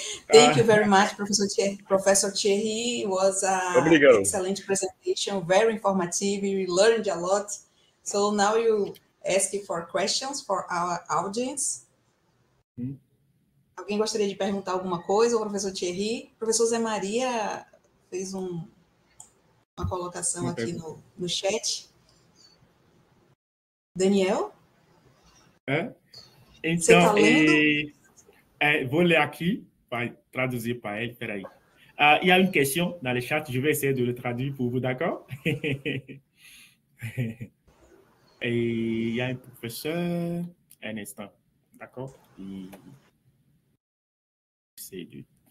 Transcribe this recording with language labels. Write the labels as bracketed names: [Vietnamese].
[English] Thank you very much, Professor Thierry. It was an excellent presentation, very informative. We learned a lot. So now you ask for questions for our audience. [Portuguese] Alguém gostaria de perguntar alguma coisa ao professor Thierry? O professor Zé Maria fez uma colocação aqui no chat. Daniel? Então, você está lendo? Vou ler aqui, para traduzir para ele. Espera aí. [French] Il y a une question dans le chat, je vais essayer de le traduire pour vous, d'accord? Et il y a un professeur, un instant, d'accord? C'est du...